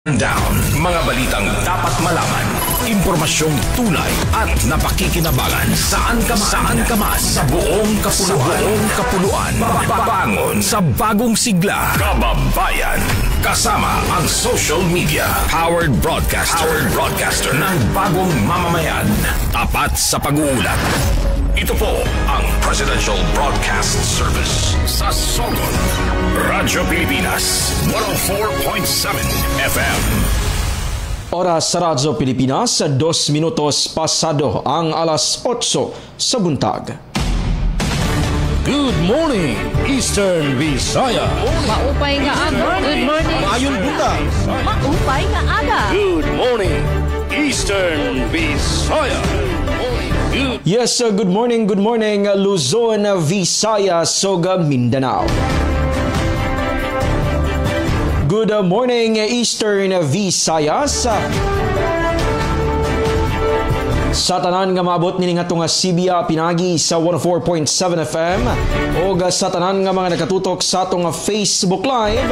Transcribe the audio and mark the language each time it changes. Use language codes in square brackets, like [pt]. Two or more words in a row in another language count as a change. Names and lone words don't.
[tl] Down, mga balitang dapat malaman, impormasyong tunay at napakikinabangan saan ka man sa buong kapuluan, bangon sa bagong sigla, kababayan, kasama ang [en] social media, powered broadcaster [tl] ng bagong mamamayan, tapat sa pag-uulat. Ito po ang Presidential Broadcast Service sa Sogod, Radyo Pilipinas, 104.7 FM. Oras sa Radyo Pilipinas, 2 minutos pasado ang alas 8 sa buntag. [en] Good morning, Eastern Visaya. [war] Maupay nga aga. [en] Good morning. [ceb] Maayong buntag. [war] Maupay nga aga. [en] Good morning, Eastern Visaya. Yes, good morning, [ceb] Luzon, Visayas, ug Mindanao. [en] Good morning, Eastern Visayas. [ceb] Sa tanan nga maabot nini nga tunga Sibia pinagi sa 104.7 FM o sa tanan nga mga nakatutok sa atong Facebook Live.